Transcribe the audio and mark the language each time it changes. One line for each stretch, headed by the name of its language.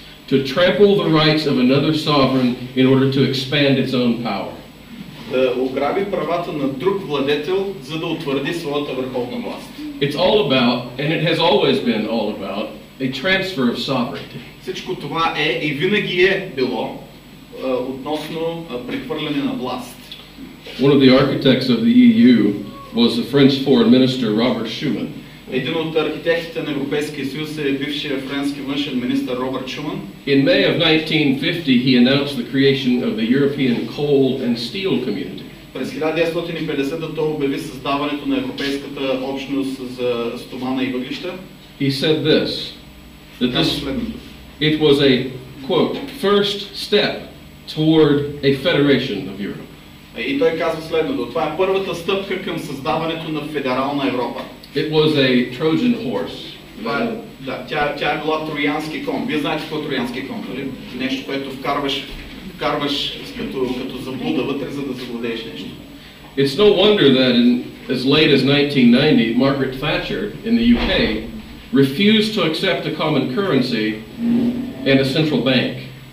English: To trample the rights of another sovereign in order to expand its own power.
Bulgarian: Да ограби правата на друг владетел, за да утвърди своята върховна власт.
English: It's all about, and it has always been all about, a transfer of sovereignty.
Bulgarian: Всичко това е и винаги е било относно прехвърляне на власт.
English: One of the architects of the EU was the French foreign minister Robert Schuman.
Bulgarian: Един от архитектите на Европейския съюз е бившия френски външен министър Робърт Шуман.
English: In May of 1950 he announced the creation of the European Coal and Steel Community.
Bulgarian: През 1950 той обяви създаването на Европейската общност за стомана и въглища.
English: He said this, that it was a quote first step toward a federation of Europe.
Bulgarian: И той казва следното: това е първата стъпка към създаването на федерална Европа.
English: It was a Trojan horse.
Bulgarian: Тя е била троянски кон. Вие знаете какво е троянски кон, нали? Нещо, което вкарваш като заблуда вътре, за да завладееш нещо.
English: It's no wonder that as late as 1990, Margaret Thatcher in the UK refused to accept a common currency and a central bank.